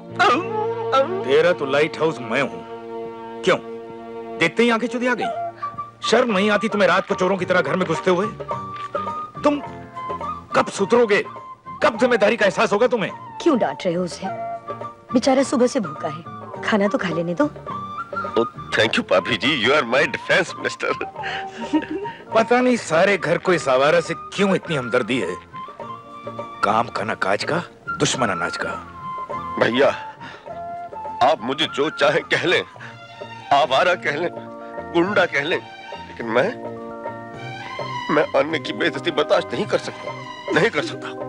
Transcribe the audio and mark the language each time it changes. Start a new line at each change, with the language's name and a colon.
Hindi: तेरा तो light house मैं हूँ। क्यों देखते ही आंखें चुदी आ गई? शर्म नहीं आती तुम्हें रात को चोरों की तरह घर में घुसते हुए? तुम कब सुधरोगे? कब जिम्मेदारी का एहसास होगा तुम्हें? क्यों डांट रहे हो उसे? बेचारा सुबह से भूखा है, खाना तो खा लेने दो।
English: Oh, thank you, Papi ji, you are my defense minister.
Hindi: पता नहीं सारे घर को इस आवारा से क्यों इतनी हमदर्दी है। काम का ना काज का, दुश्मन अनाज का। भैया, आप मुझे जो चाहे कह लें, आवारा कह लें, गुंडा कह लें, लेकिन मैं अन्न की बेइज्जती बर्दाश्त नहीं कर सकता, नहीं कर सकता।